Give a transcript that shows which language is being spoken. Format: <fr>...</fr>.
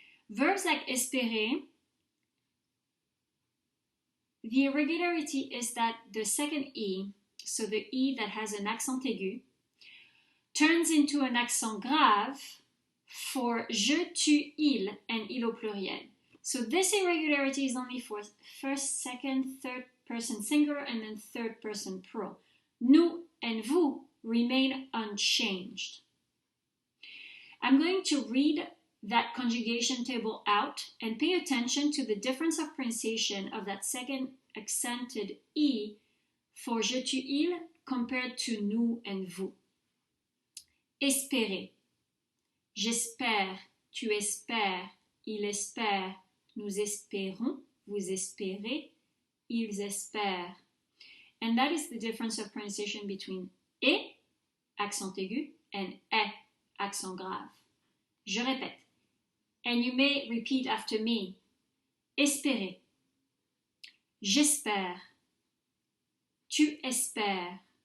<en>Verbs like espérer, the irregularity is that the second E, so the E that has an accent aigu, turns into an accent grave for je, tu, il, and il au pluriel. So this irregularity is only for first, second, third person singular, and then third person plural. Nous and vous remain unchanged. I'm going to read that conjugation table out and pay attention to the difference of pronunciation of that second accented E for je, tu, il compared to nous and vous.</en> <fr>Espérer. J'espère, tu espères, il espère, nous espérons, vous espérez, ils espèrent.</fr> <en>And that is the difference of pronunciation between et, accent aigu, and est, accent grave.</en> <fr>Je répète.</fr> <en>And you may repeat after me.</en> <fr>Espérer. J'espère. Tu espères.</fr>